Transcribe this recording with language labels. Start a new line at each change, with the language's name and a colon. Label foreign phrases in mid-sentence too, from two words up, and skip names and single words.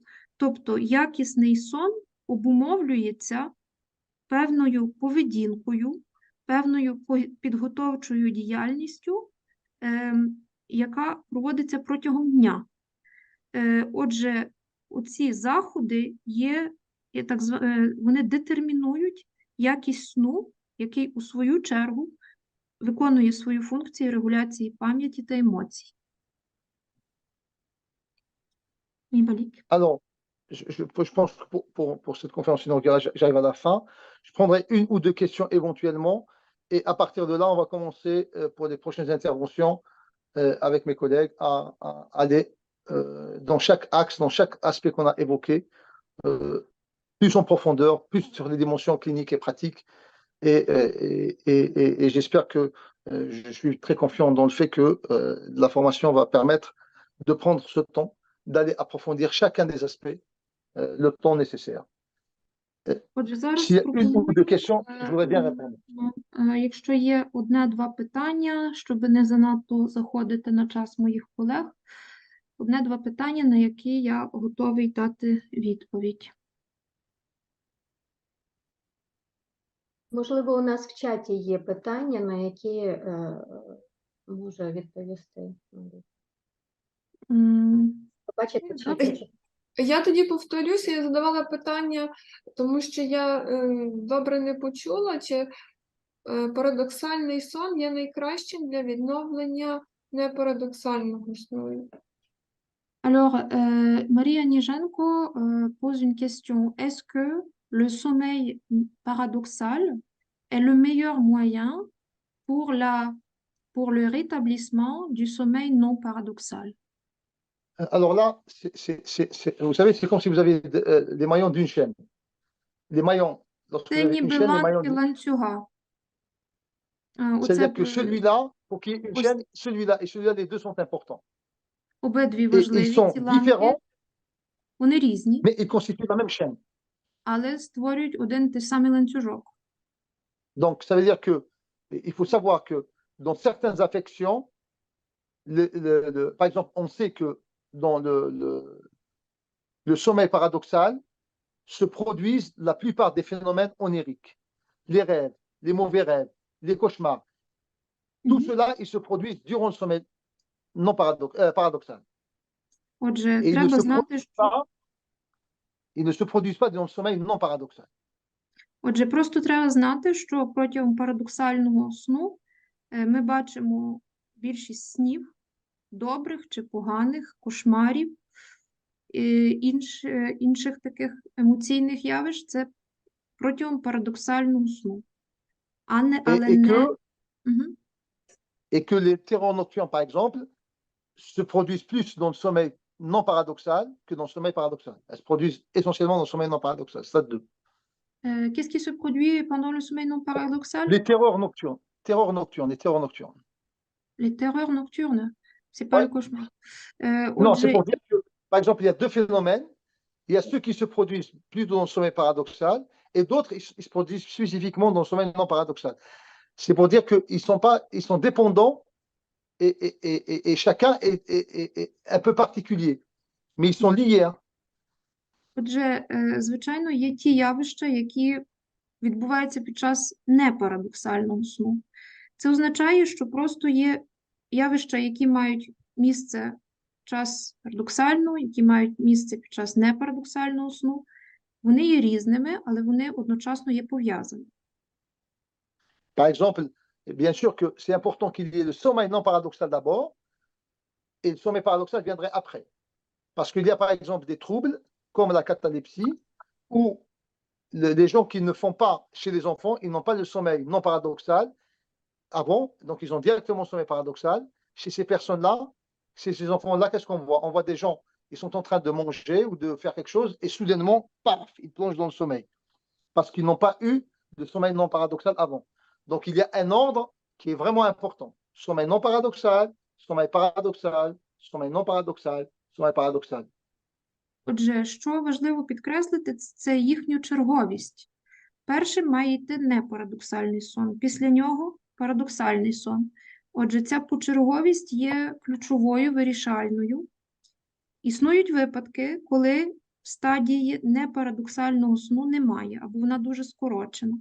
Ukrainian: Тобто якісний сон обумовлюється певною поведінкою, певною підготовчою діяльністю, яка проводиться протягом дня. Отже, оці заходи вони детермінують якість сну, який у свою чергу виконує свою функцію регуляції пам'яті та емоцій.
French: Alors, je pense que pour cette conférence inaugurale, j'arrive à la fin. Je prendrai une ou deux questions éventuellement. Et à partir de là, on va commencer pour les prochaines interventions avec mes collègues à aller dans chaque axe, dans chaque aspect qu'on a évoqué, plus en profondeur, plus sur les dimensions cliniques et pratiques. Et j'espère que je suis très confiant dans le fait que la formation va permettre de prendre ce temps, d'aller approfondir chacun des aspects, le temps nécessaire. S'il y a une ou deux questions, je voudrais bien répondre.
Ukrainian: Якщо є одне-два питання, щоб не занадто заходити на час моїх колег, одне-два питання, на які я готовий дати відповідь. Можливо, у нас в чаті є питання, на які може відповісти. Побачите чат. Я тоді повторюся, я задавала питання, тому що я добре не почула, чи парадоксальний сон є найкращим для відновлення непарадоксального сну.
French: Alors, Maria Nijenko pose une question. Est-ce que le sommeil paradoxal est le meilleur moyen pour le rétablissement du sommeil non paradoxal? Alors là, vous savez, c'est comme si vous avez les maillons d'une chaîne. Les maillons, lorsque vous
Ukrainian: Це
French: avez une
Ukrainian: ніби
French: chaîne, les
Ukrainian: ланки
French: maillons...
Ukrainian: ланцюга.
French: C'est-à-dire que celui-là, pour qu'il y ait une chaîne, celui-là et celui-là, les deux sont importants.
Ukrainian: Обидві
French: Et ils
Ukrainian: важливі
French: sont
Ukrainian: ці ланки.
French: différents,
Ukrainian: Вони різні,
French: mais ils constituent la même chaîne.
Ukrainian: але створюють один той самий ланцюжок.
French: Donc, ça veut dire que il faut savoir que dans certaines affections, par exemple, on sait que dans le sommeil paradoxal se produisent la plupart des phénomènes oniriques. Les rêves, les mauvais rêves, les cauchemars. Tout cela, ils se produisent durant le sommeil non paradoxal.
Ukrainian: Отже,
French: Et
Ukrainian: треба знати, що...
French: ils ne se produisent pas dans le sommeil non paradoxal.
Ukrainian: Отже, просто треба знати, що протягом парадоксального сну ми бачимо більшість снів, добрих чи поганих, кошмарів, інших таких емоційних явищ, це протягом парадоксального сну.
French: Et que les terreurs nocturnes, par exemple, se produisent plus dans le sommeil non paradoxal que dans le sommeil paradoxal. Elles se produisent essentiellement dans le sommeil non paradoxal, stade 2. Qu'est-ce qui se produit pendant le sommeil non paradoxal? Les terreurs nocturnes. Les terreurs nocturnes. Les terreurs nocturnes. C'est pas le cauchemar. Non, c'est pour dire que, par exemple, il y a deux phénomènes. Il y a ceux qui se produisent plus dans le sommeil paradoxal et d'autres, ils se produisent spécifiquement dans le sommeil non paradoxal. C'est pour dire qu'ils sont dépendants et chacun est un peu particulier, mais ils sont liés. Hein.
Ukrainian: Отже, звичайно, є ті явища, які відбуваються під час непарадоксального сну. Це означає, що просто є явища, які мають місце під час парадоксального, які мають місце під час непарадоксального сну. Вони є різними, але вони одночасно є пов'язані.
French: Par exemple, bien sûr que c'est important qu'il y ait le sommeil non paradoxal d'abord, et le sommeil paradoxal viendrait après. Parce qu'il y a par exemple des troubles, comme la catalepsie, où les gens qui ne font pas chez les enfants, ils n'ont pas le sommeil non paradoxal avant, donc ils ont directement le sommeil paradoxal. Chez ces personnes-là, chez ces enfants-là, qu'est-ce qu'on voit? On voit des gens, ils sont en train de manger ou de faire quelque chose, et soudainement, paf, ils plongent dans le sommeil. Parce qu'ils n'ont pas eu de sommeil non paradoxal avant. Donc il y a un ordre qui est vraiment important. Sommeil non paradoxal, sommeil paradoxal, sommeil non paradoxal, sommeil paradoxal.
Ukrainian: Отже, що важливо підкреслити, це їхню черговість. Першим має йти непарадоксальний сон, після нього парадоксальний сон. Отже, ця почерговість є ключовою, вирішальною. Існують випадки, коли стадії непарадоксального сну немає, або вона дуже скорочена.